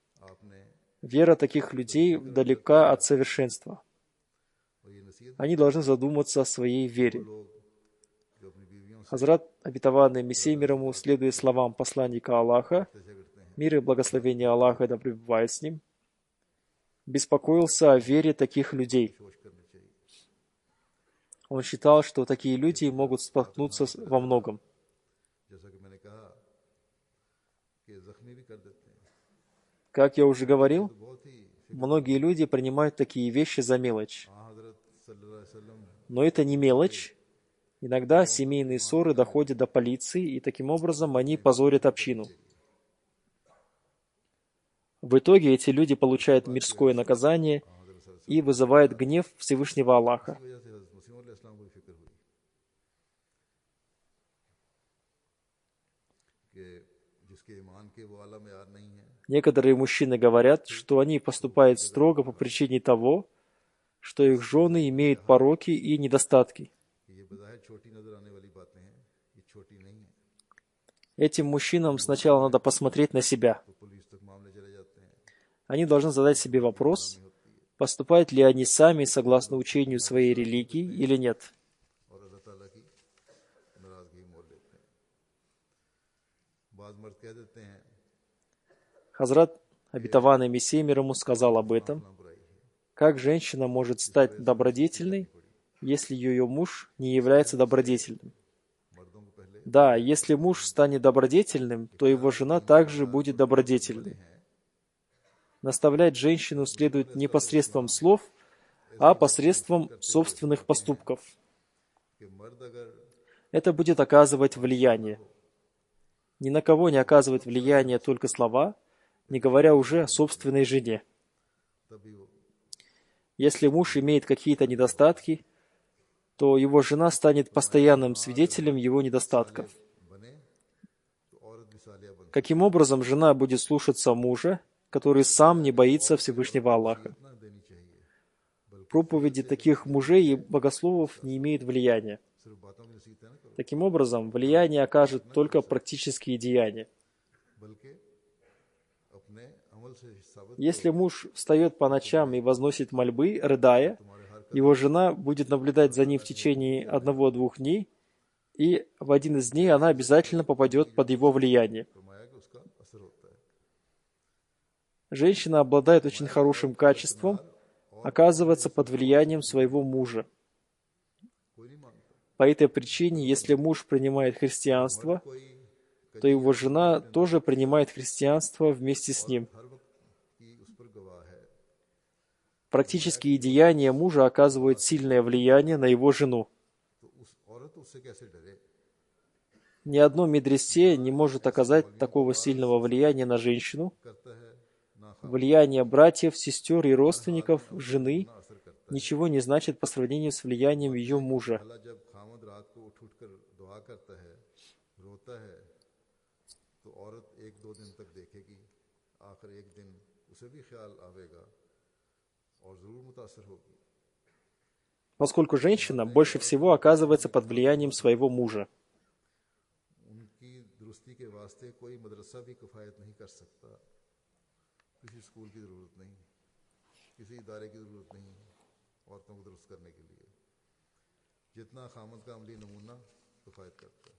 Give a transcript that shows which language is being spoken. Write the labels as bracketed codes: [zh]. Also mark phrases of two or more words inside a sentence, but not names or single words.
[ur] آپنے [ru] вера таких людей далека от совершенства. [ur] اور یہ نصیحت [ru] Они должны задуматься о своей вере. [ur] لوگ جو اپنی بیویوں سے [ru] Хазрат, обетованный Мессия мир ему, следуя словам посланника Аллаха, [ur] جھگڑتے ہیں [ru] мир и благословение Аллаха да пребывает с ним, беспокоился о вере таких людей. [ur] سوچ کرنی چاہیے [ru] Он считал, что такие люди могут споткнуться во многом. [ur] جیسا کہ میں نے کہا کہ زخمی بھی کر دیتے ہیں [ru] Как я уже говорил, [ur] تو بہت ہی [ru] многие люди принимают такие вещи за мелочь. [ur] ہاں حضرت [ar] صلى الله عليه وسلم [ru] Но это не мелочь. Иногда семейные ссоры доходят до полиции, и таким образом они позорят общину. В итоге эти люди получают мирское наказание и вызывают гнев Всевышнего Аллаха. [ur] کی وجہ سے حضرت مسیح علیہ السلام کو بھی فکر ہوئی کہ جس کے ایمان کے وہ اعلیٰ معیار نہیں ہے [ru] Некоторые мужчины говорят, что они поступают строго по причине того, что их жены имеют пороки и недостатки. [ur] کہ یہ بظاہر چھوٹی نظر آنے والی باتیں ہیں یہ چھوٹی نہیں ہے [ru] Этим мужчинам сначала надо посмотреть на себя. [ur] تو پولیس تک معاملے چلے جاتے ہیں [ru] Они должны задать себе вопрос, поступают ли они сами согласно учению своей религии или нет. [ur] اور اللہ تعالیٰ کی ناراضگی مول لیتے ہیں بعض مرد کہہ دیتے ہیں [ru] Хазрат, обетованный Мессия мир ему, сказал об этом. [ur] فلاں برائی ہے [ru] Как женщина может стать добродетельной, если ее муж не является добродетельным? [ur] مردوں کو پہلے [ru] Да, если муж станет добродетельным, то его жена также будет добродетельной. Наставлять женщину следует не посредством слов, а посредством собственных поступков. [ur] کہ مرد اگر [ru] Это будет оказывать влияние. Ни на кого не оказывает влияние только слова, не говоря уже о собственной жене. [ur] تبھی وہ [ru] Если муж имеет какие-то недостатки, то его жена станет постоянным свидетелем его недостатков. [ur] بنے تو عورت بھی صالحہ بن [ru] Каким образом жена будет слушаться мужа, который сам не боится Всевышнего Аллаха? [ur] نہ دینی چاہیے [ru] Проповеди таких мужей и богословов не имеют влияния. [ur] صرف باتوں کی نصیحت ہے نہ کرو [ru] Таким образом, влияние окажут только практические деяния. [ur] بلکہ اپنے عمل سے ثابت [ru] Если муж встает по ночам и возносит мольбы, рыдая, его жена будет наблюдать за ним в течение 1-2 дней, и в один из дней она обязательно попадет под его влияние. [ur] فرمایا کہ اس کا اثر ہوتا ہے [ru] Женщина обладает очень хорошим качеством оказываться под влиянием своего мужа. [ur] کوئی نہیں مانتا [ru] По этой причине, если муж принимает христианство, [ur] कोई [ru] то его жена тоже принимает христианство вместе с ним. [ur] ہر وقت کی اس پر گواہ ہے [ru] Практические деяния мужа оказывают сильное влияние на его жену. [ur] تو اس عورت اس سے کیسے ڈرے [ru] Ни одно медресе не может оказать такого сильного влияния на женщину. [ur] کرتا ہے نہ [ru] Влияние братьев, сестер и родственников жены [ur] نہ اثر کرتا [ru] ничего не значит по сравнению с влиянием ее мужа. [ur] ہے جب خامد رات کو اٹھ اٹھ کر دعا کرتا ہے روتا ہے تو تو عورت ایک دو دن تک دیکھے گی، آخر ایک دن اسے بھی خیال آوے گا اور ضرور متاثر ہوگی. [ru] Поскольку женщина больше всего оказывается под влиянием своего мужа. [ur] ان کی درستی کے واسطے کوئی مدرسہ بھی کفایت نہیں کر سکتا، کسی اسکول کی ضرورت نہیں، کسی ادارے کی ضرورت نہیں عورتوں کو درست کرنے کے لیے، جتنا خامد کا عملی نمونہ کفایت کرتا ہے.